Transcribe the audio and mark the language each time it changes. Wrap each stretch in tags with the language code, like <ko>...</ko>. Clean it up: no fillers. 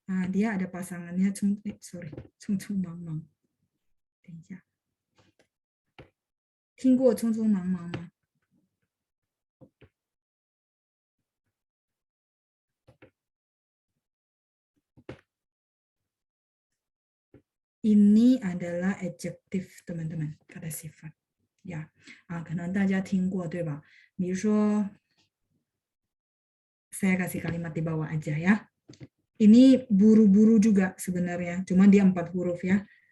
<id>dia ada pasangannya, 匆匆忙忙。</id> <zh>等一下，听过匆匆忙忙吗？</zh> <id>Ini adalah adjektif teman-teman, kata sifat.</id> <zh>Ya, 可能大家听过对吧？比如说</zh> <id>saya kasih kalimat di bawah aja ya. Ini buru-buru juga sebenarnya, cuma dia 4 huruf ya.</id>